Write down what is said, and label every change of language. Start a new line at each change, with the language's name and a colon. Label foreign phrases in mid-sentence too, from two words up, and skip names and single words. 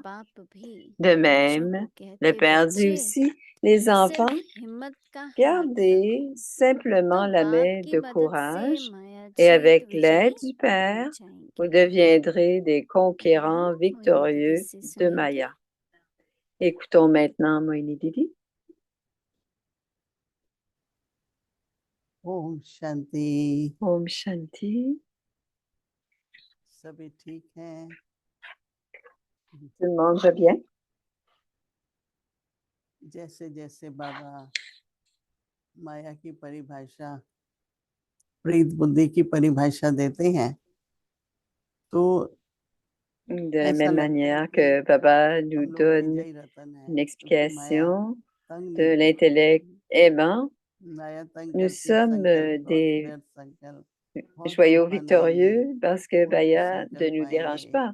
French: De même, le Père dit aussi, les enfants, gardez simplement la main de courage et avec l'aide du Père, vous deviendrez des conquérants victorieux de Maya. Écoutons maintenant Moini Didi.
Hindi: ओम शान्ति. ओम शान्ति. सभी ठीक हैं?
French: Tout le monde va bien?
Hindi: जैसे जैसे बाबा माया की परिभाषा, प्रीत बुद्धि की परिभाषा देते हैं, तो
French: de la même manière que Baba nous donne une explication de l'intellect aimant, nous sommes des joyaux victorieux parce que Maya ne nous dérange pas.